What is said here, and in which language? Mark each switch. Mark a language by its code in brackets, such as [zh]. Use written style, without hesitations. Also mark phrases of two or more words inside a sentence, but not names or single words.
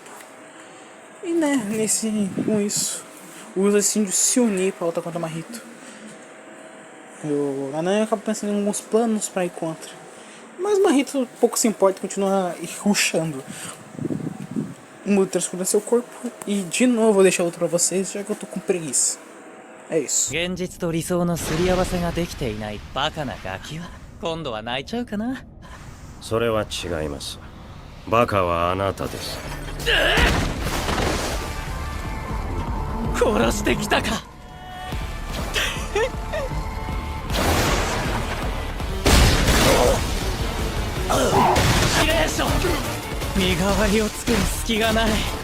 [pt] E com isso, os Índios se unir para lutar contra o Mahito. O Nanami acaba pensando em alguns planos para ir contra. Mas o Mahito pouco se importa e continua rushando. Muda transforma seu corpo e de novo vou deixar outro pra vocês, já que eu tô com preguiça. É isso. [ja] 現実と理想のすり合わせができていないバカなガキは今度は泣いちゃうかな。それは違います。バカはあなたです。殺してきたか。キレーション、身代わりを作る隙がない。